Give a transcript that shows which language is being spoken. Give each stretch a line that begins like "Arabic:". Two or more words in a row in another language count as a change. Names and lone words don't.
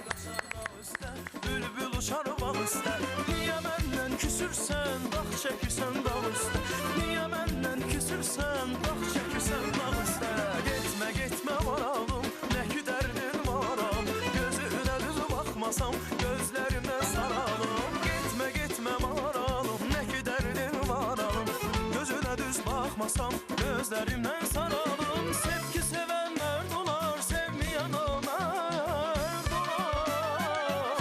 Azerbaijani: Bülbül uçar bağ istər. Niyə məndən küsürsən, bax çəkirsən dağ üstə. Niyə məndən küsürsən, bax çəkirsən dağ üstə. Getmə, getmə varalım, nə ki dərdin varam. Gözünə düz baxmasam,
Turkish: göz gözlerimden saralım. Gitme gitme maralım, ne ki derdin var alım. Gözüne düz bakmasam gözlerimden saralım. Sevgi sevenler dolar, sevmeyen onlar dolar.